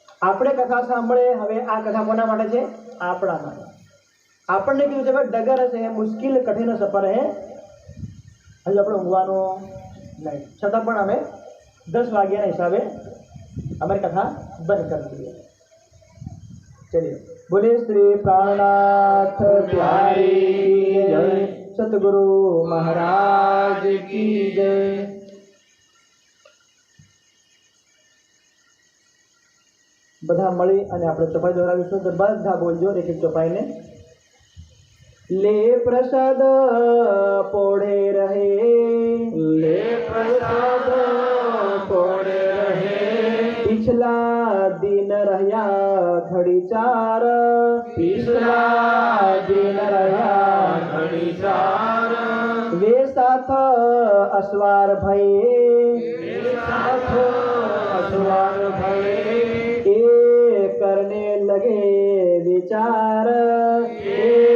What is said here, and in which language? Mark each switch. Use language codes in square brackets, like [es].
[gu] આપણે કથા સાંભળે, હવે આ કથા કોના માટે છે? આપણા માટે. આપણને કીધું છે કે ડગર છે, મુશ્કેલ કઠિન સફર હે, હજુ આપણે ઊંઘવાનું નહીં, છતાં પણ અમે 10 વાગ્યાના હિસાબે [hi] हमारी कथा बंद कर दी है. चलिए, बोले श्री प्राणनाथ बिहारी जय, सतगुरु महाराज की जय. [gu] બધા મળી અને આપણે ચોપાઈ દોરાવીશું તો બધા બોલજો એક એક ચોપાઈને. [hi] ले प्रसाद पोढ़े रहे, ले प्रसाद पोढ़े रहे पिछला दिन [gu] રહ્યા ઘડી 4, [hi] पिछला दिन રહ્યા ઘડી 4 वे साथ असवार भये, वे साथ असवार भये ए करने लगे विचार, ए